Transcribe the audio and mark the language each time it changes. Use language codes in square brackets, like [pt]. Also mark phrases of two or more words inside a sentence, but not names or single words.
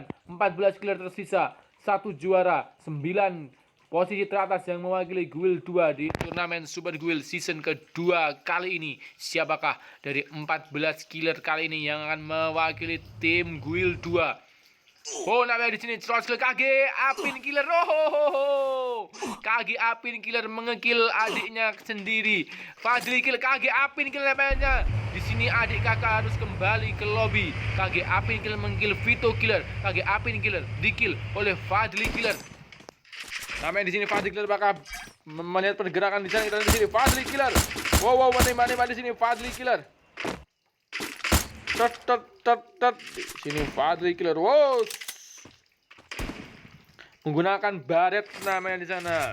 [id] 14 killer tersisa, 1 juara, 9 posisi teratas yang mewakili Guild 2 di turnamen Super Guild season kedua kali ini. Siapakah dari 14 killer kali ini yang akan mewakili tim Guild 2? Oh, namanya di sini Trots Killer, KG Apin Killer. Oh, KG Apin Killer mengekill adiknya sendiri. Fadli Killer, KG Apin Killer namanya. Di sini adik kakak harus kembali ke lobby. KG Apin Killer mengill Vito Killer. KG Apin Killer dikill oleh Fadli Killer. Namanya di sini Fadli Killer, bakal melihat pergerakan di sana. Kita di sini Fadli Killer. Wow, mana di sini Fadli Killer. Di sini Fadli Killer. Wow. Menggunakan baret namanya di sana.